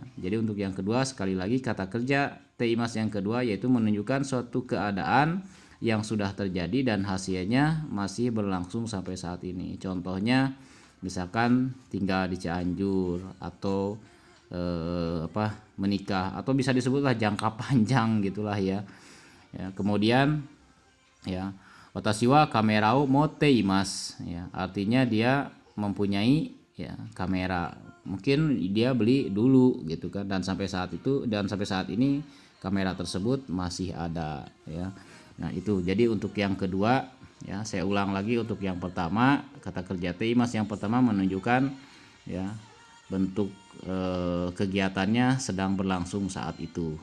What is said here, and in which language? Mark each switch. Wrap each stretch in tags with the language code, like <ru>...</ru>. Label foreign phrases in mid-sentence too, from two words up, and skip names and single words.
<id>Jadi untuk yang kedua sekali lagi kata kerja teimas yang kedua yaitu menunjukkan suatu keadaan yang sudah terjadi dan hasilnya masih berlangsung sampai saat ini. Contohnya misalkan tinggal di Cianjur atau menikah atau bisa disebutlah jangka panjang gitulah ya. Ya, kemudian ya</id> <ja>私はカメラを持っています</ja> <id>ya, artinya dia mempunyai ya kamera, mungkin dia beli dulu gitu kan, dan sampai saat ini kamera tersebut masih ada ya. Nah itu jadi untuk yang kedua ya, saya ulang lagi, untuk yang pertama kata kerja teimas yang pertama menunjukkan ya bentuk kegiatannya sedang berlangsung saat itu.</id>